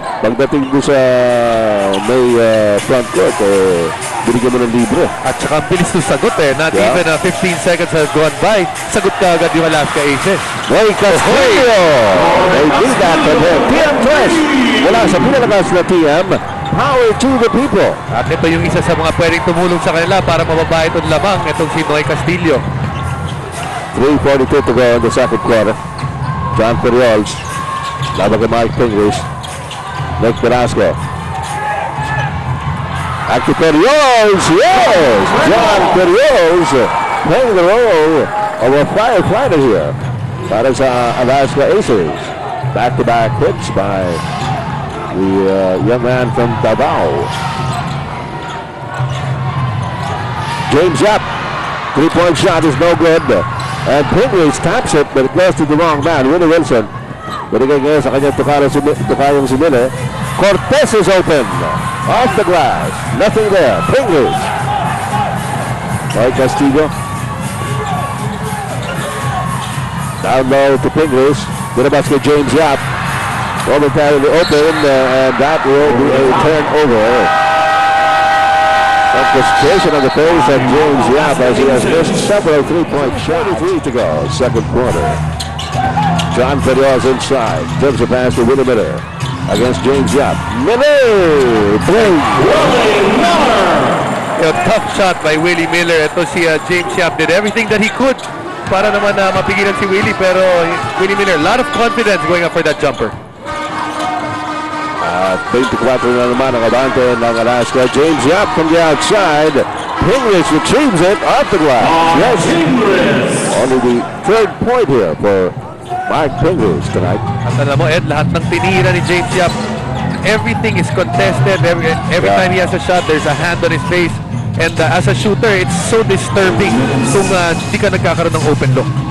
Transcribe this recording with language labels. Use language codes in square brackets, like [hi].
[tl] Pagdating mo sa may front court, binigyan mo ng libre. At saka ang bilis ng sagot eh. [en] Not even 15 seconds has gone by. [tl] Sagot ka agad yung Alaska Aces. [en] Noy Castillo! They did that for him. TM Twist! [tl] Wala sa pinalakas na TM. [en] Power to the people. [tl] At ito yung isa sa mga pwedeng tumulong sa kanila para mababa itong lamang. Itong si Noy Castillo. [en] 3:42 to go in the second quarter. John Periols. Laban kay Mike Pingris. Nick Velasco. Back to Periols. Yes! John Periols playing the role of a firefighter here. [tl] Para sa [en] Alaska Aces. Back-to-back hits by the young man from Davao. James Yap. 3-point shot is no good. And Pingris taps it, but it goes to the wrong man. Willie Wilson. [tl] Binigay ngayon sa kanyang tukayong si Miller. [en] Cortez is open. Off the glass. Nothing there. Pingris. Noy Castillo. Down low to Pingris. [tl] Binabas kay [en] James Yap. Momentarily open, and that will be a turnover. Frustration on the face of James Yap as he has missed several three-point shots. 43 to go, second quarter. John Periols inside. Gives a pass to Willie Miller against James Yap. Miller! Bling! A tough shot by Willie Miller. Ito si James Yap did everything that he could [tl] para naman mapigilan si Willie, pero [en] Willie Miller, a lot of confidence going up for that jumper. [tl] At 24 na naman ang abante ng Alaska. [en] James Yap from the outside. Pingris retrieves it off the glass. Yes. Only the third point here for Mark Pingris tonight. [tl] At alam mo, Ed, lahat ng tinira ni James Yap, [en] everything is contested. Every time he has a shot, there's a hand on his face. And as a shooter, it's so disturbing [tl] kung hindi ka nagkakaroon ng [en] open look.